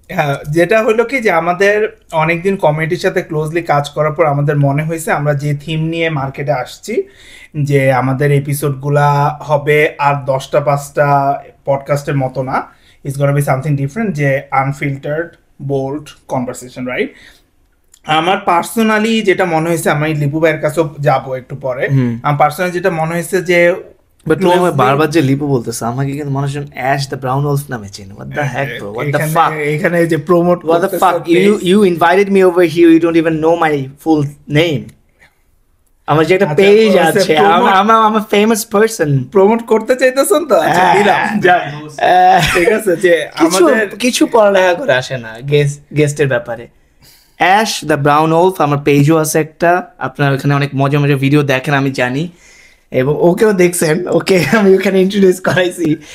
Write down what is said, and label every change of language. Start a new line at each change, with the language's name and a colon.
Bangla: হ্যাঁ, যেটা হলো কি যে আমাদের অনেকদিন কমিউনিটির সাথে ক্লোজলি কাজ করার পর আমাদের মনে হয়েছে আমরা যে থিম নিয়ে মার্কেটে আসছি, যে আমাদের এপিসোডগুলা হবে আর 10টা-5টা পডকাস্টের মতো না,
English: it's gonna be something different,
Bangla: যে আনফিল্টার্ড বোল্ড কনভারসেশন, রাইট? আমার পার্সোনালি যেটা মনে হয়েছে, আমি লিপু ভাইয়ের কাছেও যাবো একটু পরে, আমার পার্সোনালি যেটা মনে হয়েছে যে বাট তুমি বারবার যে লিপু বলতেছ, আমাকে কিন্তু মানুষজন অ্যাশ দ্য ব্রাউন ওলফ নামে চেনে।
English: What the heck bro, what the fuck?
Bangla: এখানে যে promote,
English: what the fuck, you invited me over here, you don't even know my full name.
Bangla: আমার যে একটা পেজ আছে,
English: I'm a famous person.
Bangla: Promote করতে চাইতেছেন তো? আচ্ছা দিলাম, যাই, ঠিক আছে। যে আমাদের কিছু পড়ালেখা করে আসে না গেস্টের ব্যাপারে। অ্যাশ দ্য ব্রাউন ওলফ আমার পেজও আছে একটা, আপনার ওখানে অনেক মজা মজা ভিডিও দেখেন আমি জানি, এবং ওকেও দেখছেন, ওকে আমি ওখানে ইন্ট্রোডিউস করাইছি।